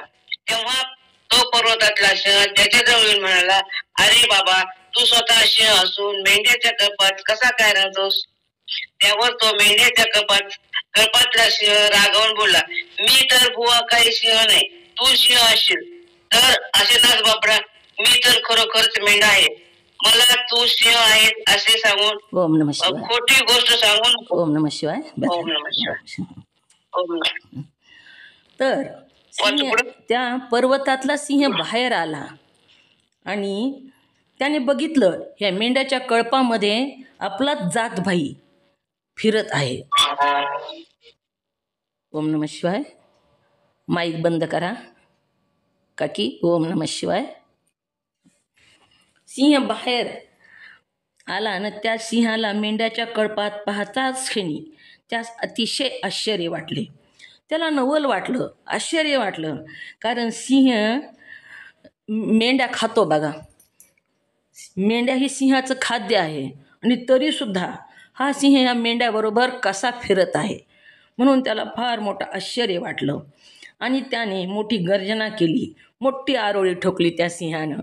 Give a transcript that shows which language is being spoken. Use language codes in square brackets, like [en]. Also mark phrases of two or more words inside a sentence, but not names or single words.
[mr] तेव्हा तो पर्वतातला सिंह त्याच्याजवळ येऊन म्हणाला, अरे बाबा, तू स्वतः सिंह असून मेंढ्याच्या कळपात कसा काय राहतोस? त्यावर तो मेंढ्याच्या कळपातला सिंह रागावून बोलला, मी तर बुवा काही सिंह नाही, तू सिंह असशील तर असे नाच बापडा, मी तर खरोखरच मेंढा आहे. मला तू सिंह आहे असे सांगून [sa] ओम नमः शिवाय. [mr] खोटी गोष्ट सांगून [sa] ओम नमः शिवाय. ओम नमः शिवाय. ओम नमः. [mr] तर सिंह, त्या पर्वतातला सिंह बाहेर आला आणि त्याने बघितलं ह्या मेंढ्याच्या कळपामध्ये आपला जातभाई फिरत आहे. [sa] ओम नमः शिवाय. [mr] माईक बंद करा काकी. [sa] ओम नमः शिवाय. [mr] सिंह बाहेर आला आणि त्या सिंहाला मेंढ्याच्या कळपात पाहताच क्षणी त्यास अतिशय आश्चर्य वाटले. त्याला नवल वाटलं, आश्चर्य वाटलं, कारण सिंह मेंढ्या खातो बघा. मेंढ्या ही सिंहाचं खाद्य आहे आणि तरीसुद्धा हा सिंह ह्या मेंढ्याबरोबर कसा फिरत आहे, म्हणून त्याला फार मोठं आश्चर्य वाटलं आणि त्याने मोठी गर्जना केली, मोठी आरोळी ठोकली त्या सिंहानं.